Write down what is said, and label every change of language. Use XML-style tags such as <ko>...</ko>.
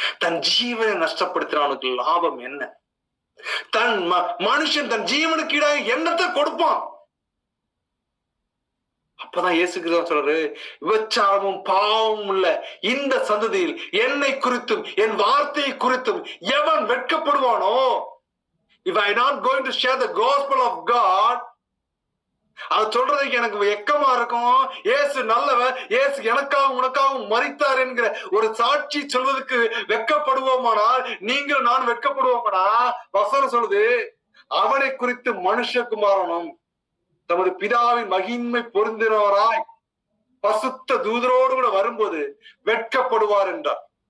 <ta>தன் ஜீவனை நஷ்டப்படுத்தினவனுக்கு லாபம் என்ன? மனுஷன் தன் ஜீவனுக்கு ஈடாக என்னத்தை கொடுப்பான்? அப்பதான் இயேசு கிறிஸ்து சொல்றாரு, விபச்சாரமும் பாவமும் உள்ள இந்த சந்ததியில் என்னை குறித்தும் என் வார்த்தையை குறித்தும் எவன் வெட்கப்படுவானோ?</ta> <en>If I not going to share the gospel of God,</en> <ta>அது சொல்றதுக்கு எனக்கு வெக்கமா இருக்கும். இயேசு நல்லவர், இயேசு எனக்காகவும் உனக்காகவும் மரித்தார் என்கிற ஒரு சாட்சி சொல்வதற்கு வெட்கப்படுவோமானால், நீங்களும் நான் வெட்கப்படுவோமானா, வசனம் சொல்லுது, அவனை குறித்து மனுஷகுமாரனும் தமது பிதாவின் மகிமை பொருந்தினவராய் பசுத்த தூதரோடு கூட வரும்போது வெட்கப்படுவார் என்றார்.</ta>